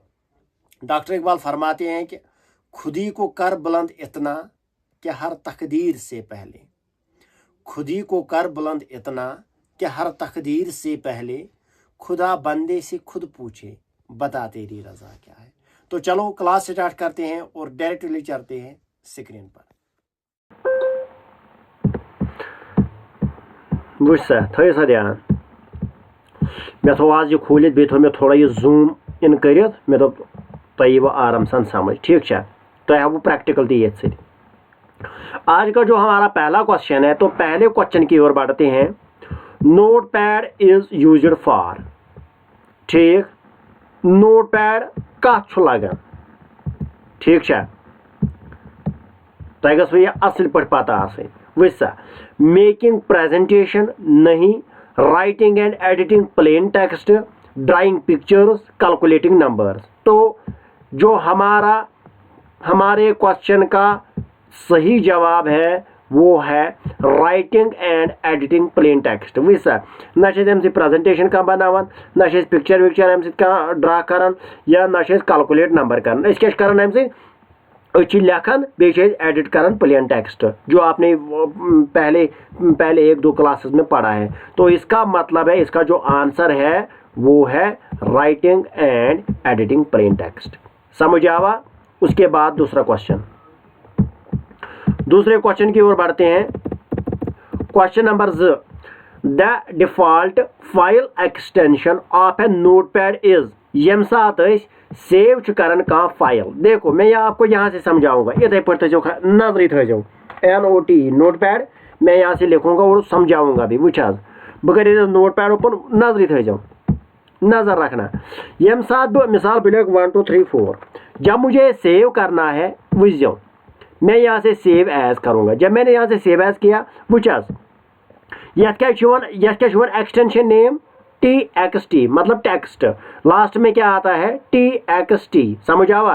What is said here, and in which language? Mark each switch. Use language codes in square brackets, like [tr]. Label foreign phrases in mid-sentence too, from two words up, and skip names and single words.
[hi] डॉक्टर इकबाल फरमाते हैं कि खुदी को कर बुलंद इतना कि हर तकदीर से पहले, खुदी को कर बुलंद इतना कि हर तकदीर से पहले, खुदा बंदे से खुद पूछे बता तेरी रजा क्या है। तो चलो [en] class start [hi] करते हैं और डायरेक्टली चलते हैं स्क्रीन पर। [ks] वुच सा थो सा ध्यान, मे थो आज यह खोलित, बे थो मे थोड़ा यह [en] zoom in [ks] कर, मे दोप तय वो आराम सान समझ, ठीक है। [hi] तो वो प्रैक्टिकल दी ये सी। आज का जो हमारा पहला क्वेश्चन है, तो पहले क्वेश्चन की ओर बढ़ते हैं। [en] note pad is used for, ठीक, [ks] नोट पैड कत लगन, [hi] ठीक है। [ks] तह गस यह असल पे पता आसनी। वुच सा, [en] making presentation नहीं, writing and editing plain text, drawing pictures, calculating numbers. [hi] तो जो हमारे क्वेश्चन का सही जवाब है वो है [en] writing and editing plain text. [ks] वुच सा, ना प्रेजेंटेशन का बनावान, ना पिक्चर विक्चर अम ड्रा करान, या ना [en] calculate number [ks] करान। अस क्या करान अम लेखन, बे एडिट करान [en] plain text, [hi] जो आपने पहले एक दो क्लासेस में पढ़ा है। तो इसका मतलब है, इसका जो आंसर है वो है [en] writing and editing plain text. [ks] समझ आवा। [hi] उसके बाद दूसरा क्वेश्चन, दूसरे क्वेश्चन की ओर बढ़ते हैं। [en] question number the default file extension of a notepad is, [ks] यम सात सेव कर फाइल। [hi] देखो मैं आपको यहाँ से समझाऊंगा, इथे पर नजरी थो NOT नोटपैड, मैं यहाँ से लिखूंगा और समझाऊंगा भी। [ks] वुच बह कर [en] notepad open, [ks] नजरी थो, [hi] नजर रखना। [ks] यम सात मिसाल बह लिख [hi] 1 2 3 4, जब मुझे सेव करना है, वुच जाओ मैं यहाँ से [en] save as [hi] करूंगा। जब मैंने यहाँ से [en] save as [hi] किया, वुच यह क्या [en] extension name [hi] TXT, मतलब टेक्स्ट। लास्ट में क्या आता है TXT, समझ आवा।